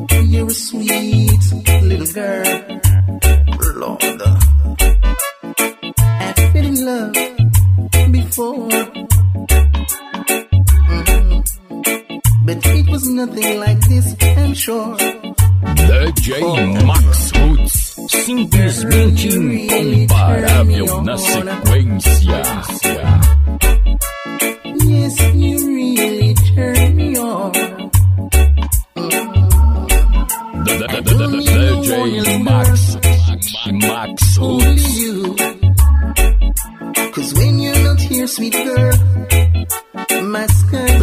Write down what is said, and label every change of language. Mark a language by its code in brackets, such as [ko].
[en] You're a sweet little girl, Lord. I've been in love before, but it was nothing like this, I'm sure. [pt] DJ Max Roots, simplesmente incomparável na sequência. [en] Yes, you really turn me on. DJ Max Roots. You. 'Cause when you're not here, sweet girl, my sky's